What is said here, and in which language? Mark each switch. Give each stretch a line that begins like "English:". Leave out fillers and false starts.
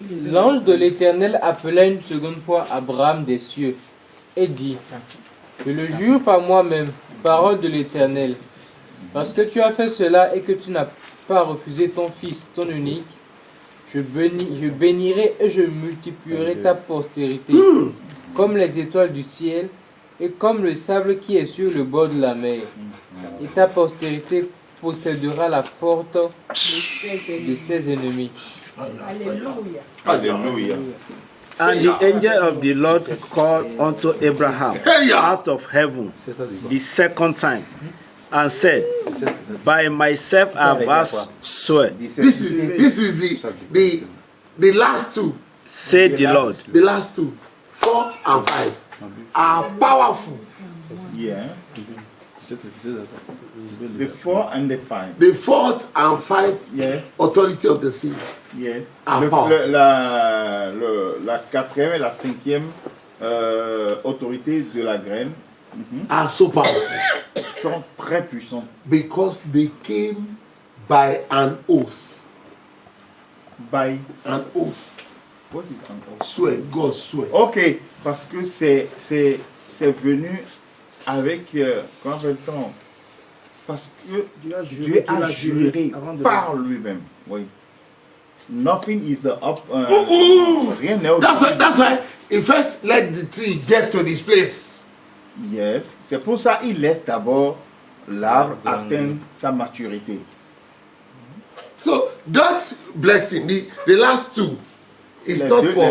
French: L'ange de l'Éternel appela une seconde fois Abraham des cieux et dit: Je le jure par moi-même, parole de l'Éternel, parce que tu as fait cela et que tu n'as pas refusé ton fils, ton unique, je bénirai et je multiplierai ta postérité, comme les étoiles du ciel et comme le sable qui est sur le bord de la mer. Et ta postérité possédera la porte de ses ennemis. Alléluia.
English: And the angel of the Lord called unto Abraham out of heaven the second time and said, By myself I have swear. This is the last two. Said the Lord. The last two, 4 and 5, are powerful. Yeah. The 4 and the 5. The 4th and 5th authority of the sea. Yeah. Are powerful.
French: La 4e et la 5e autorité de la graine
English: are so powerful.
French: Sont très puissants.
English: Because they came by an oath. By an oath. What is an oath? Swear, God swear.
French: Ok, parce que c'est venu avec, comment appelle-t-on? Parce que Dieu a juré par lui-même. Oui.
English: Nothing is up.
French: Rien n'est
English: That's why he first let the tree get to this place. Yes.
French: C'est pour ça qu'il laisse d'abord l'arbre atteindre sa maturité.
English: So that blessing, the last two, is not for.